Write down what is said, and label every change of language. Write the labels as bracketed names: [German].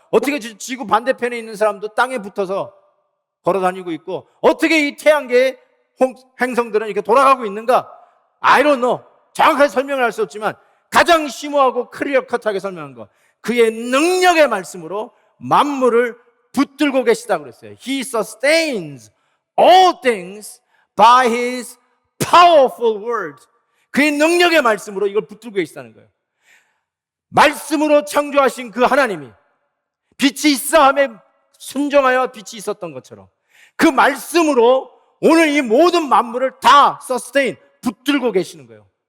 [Korean] 어떻게 지구 반대편에 있는 사람도 땅에 붙어서 걸어 다니고 있고, 어떻게 이 태양계의 행성들은 이렇게 돌아가고 있는가? [English] I don't know. [Korean] 정확하게 설명을 할 수 없지만 가장 심오하고 클리어 컷하게 설명한 거, 그의 능력의 말씀으로 만물을 붙들고 계시다고 그랬어요. [English] He sustains all things by his powerful word. [Korean] 그의 능력의 말씀으로 이걸 붙들고 계시다는 거예요. 말씀으로 창조하신 그 하나님이 빛이 있어 함에 순종하여 빛이 있었던 것처럼 그 말씀으로 오늘 이 모든 만물을 다 sustain, 붙들고 계시는 거예요.